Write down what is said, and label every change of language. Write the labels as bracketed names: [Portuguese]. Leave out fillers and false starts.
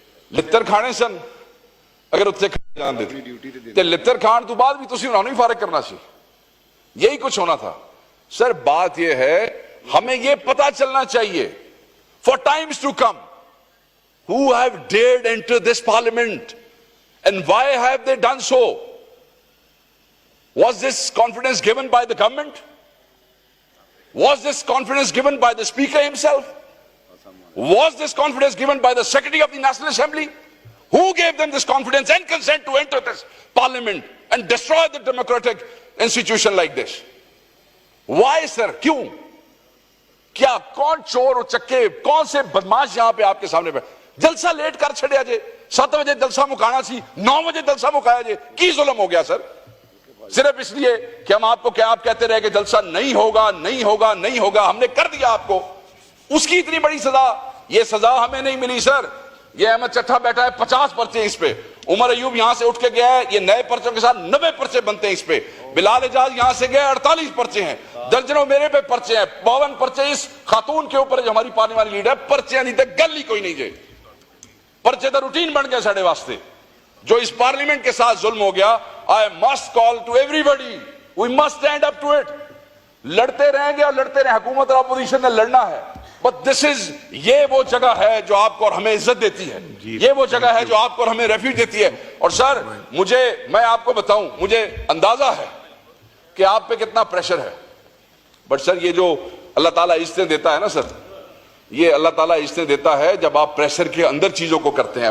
[Urdu] لتر کھانے سن، اگر اتنے جان دیتے تے لتر کھان تو بعد بھی تسی انہوں نے فارغ کرنا سی، یہی کچھ ہونا تھا۔ سر بات یہ ہے ہمیں یہ پتا چلنا چاہیے [English] for times to come who have dared enter this parliament and why have they done so? Was this confidence given by the government? Was this confidence given by the speaker himself? Was this confidence given by the secretary of the National Assembly? Who gave them this confidence and consent to enter this parliament and destroy the democratic institution like this? Why sir? [Urdu] کیوں؟ کیا کون چور و چکے، کون سے بدماش یہاں پہ آپ کے سامنے بیٹھے؟ جلسہ لیٹ کر چھڑیا جے، 7 بجے جلسہ مکانا سی، 9 بجے جلسہ مکایا جے، کی ظلم ہو گیا سر؟ صرف اس لیے کہ ہم آپ کو کیا آپ کہتے رہے کہ جلسہ نہیں ہوگا نہیں ہوگا نہیں ہوگا، ہم نے کر دیا آپ کو، اس کی اتنی بڑی سزا؟ یہ سزا ہمیں نہیں ملی سر، یہ احمد چٹھا بیٹھا ہے 50 پرچے اس پہ, عمر ایوب یہاں سے اٹھ کے گیا ہے, یہ نئے پرچوں کے ساتھ 90 پرچے بنتے ہیں اس پہ, بلال اعجاز یہاں سے گیا 48 پرچے ہیں, درجنوں میرے پہ پرچے ہیں, 52 پرچے اس خاتون کے اوپر جو ہماری پارلی والی لیڈر ہے, پرچے نہیں تے گل ہی کوئی نہیں جائے, پرچے تو روٹین بن گئے ساڑے واسطے. جو اس پارلیمنٹ کے ساتھ ظلم ہو گیا, [English] I must call to everybody, we must stand up to it. [Urdu] لڑتے رہیں گے اور لڑتے رہیں, حکومت اور اپوزیشن نے لڑنا ہے, [English] but this is, [Urdu] یہ وہ جگہ ہے جو آپ کو اور ہمیں عزت دیتی ہے, یہ وہ جگہ ہے جو آپ کو اور ہمیں ریفیوج دیتی ہے. اور سر میں آپ کو بتاؤں, مجھے اندازہ ہے کہ آپ پہ کتنا پریشر ہے, بٹ سر یہ جو اللہ تعالیٰ عزتیں دیتا ہے نا سر, یہ اللہ تعالیٰ عزتیں دیتا ہے جب آپ پریشر کے اندر چیزوں کو کرتے ہیں.